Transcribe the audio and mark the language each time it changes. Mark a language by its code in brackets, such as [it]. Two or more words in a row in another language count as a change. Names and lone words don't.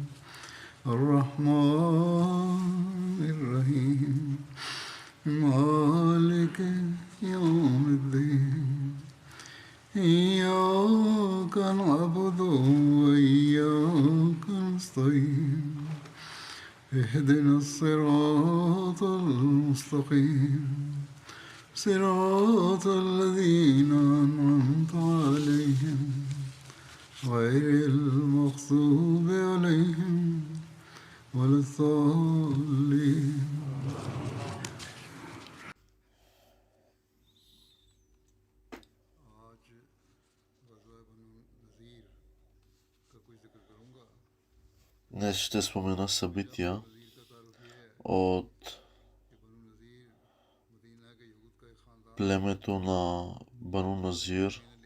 [ar] الرحمن الرحيم مالك يوم الدين إياك نعبد وإياك نستعين اهدنا الصراط المستقيم صراط الذين أنعمت عليهم غير المغضوب عليهم ولا الضالين. [bg] Днес ще спомена събития от племето на Бану Назир.